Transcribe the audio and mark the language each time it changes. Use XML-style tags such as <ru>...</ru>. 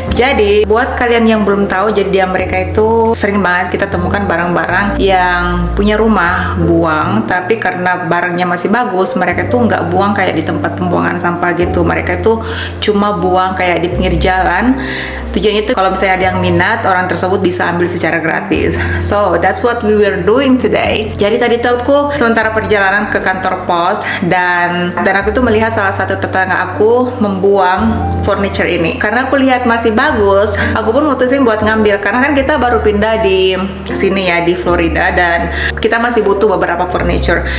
<id>Jadi buat kalian yang belum tahu, jadi di Amerika itu sering banget kita temukan barang-barang yang punya rumah buang, tapi karena barangnya masih bagus, mereka tuh nggak buang kayak di tempat pembuangan sampah gitu. Mereka itu cuma buang kayak di pinggir jalan. Tujuannya itu kalau misalnya ada yang minat, orang tersebut bisa ambil secara gratis.</id> <en>So that's what we were doing today.</en> <id>Jadi tadi tuh aku sementara perjalanan ke kantor pos dan aku tuh melihat salah satu tetangga aku membuang furniture ini. Karena aku lihat masih bagus, aku pun mutusin buat ngambil karena kan kita baru pindah di sini ya, di Florida, dan kita masih butuh beberapa furniture.</id>